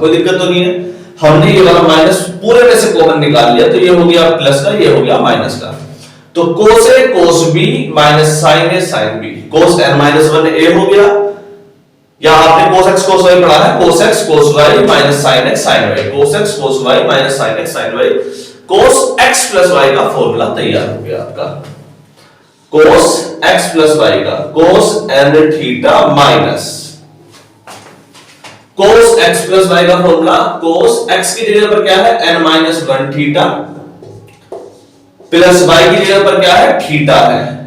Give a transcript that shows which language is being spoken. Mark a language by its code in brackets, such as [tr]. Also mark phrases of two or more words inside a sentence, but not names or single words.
[hi] कोई दिक्कत तो नहीं है? हमने ये वाला माइनस पूरे में से कॉमन निकाल लिया तो ये हो गया प्लस का, ये हो गया माइनस का। तो cos है cos b माइनस sin है sin b, cos n-1 a हो गया, या आपने cos x cos y पढ़ा है, cos x cos y माइनस sin x sin y, cos x cos y माइनस sin x sin y, cos x प्लस y का फॉर्मूला तैयार हो गया आपका। cos x प्लस y का cos n थीटा माइनस cos x प्लस वाई का फॉर्मूला cos x की जगह पर क्या है n-1 थीटा प्लस y की जगह पर क्या है थीटा है।